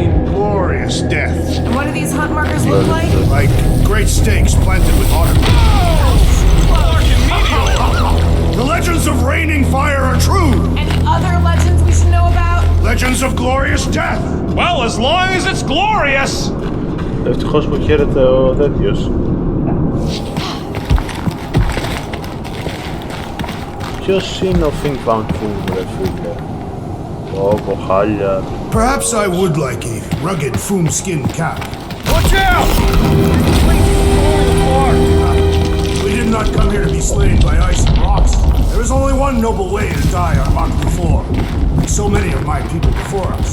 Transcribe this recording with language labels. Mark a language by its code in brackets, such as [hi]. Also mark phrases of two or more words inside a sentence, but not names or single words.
[en] Glorious death, And what do these hunt markers look like? like great stakes planted with autumn. The legends of raining fire are true. Any other legends we should know about? Legends of glorious death. Well, as long as it's glorious! [el] Ευτυχώς που χαίρεται ο τέτοιος. Ποιος είναι ο Fing Fang Foom, ρε φίλε? Όπο, χάλια. [en] Perhaps I would like a rugged foom skin cap. Watch out! We did not come here to be slain by ice and rocks. There is only one noble way to die on Mach 4, like so many of my people before us.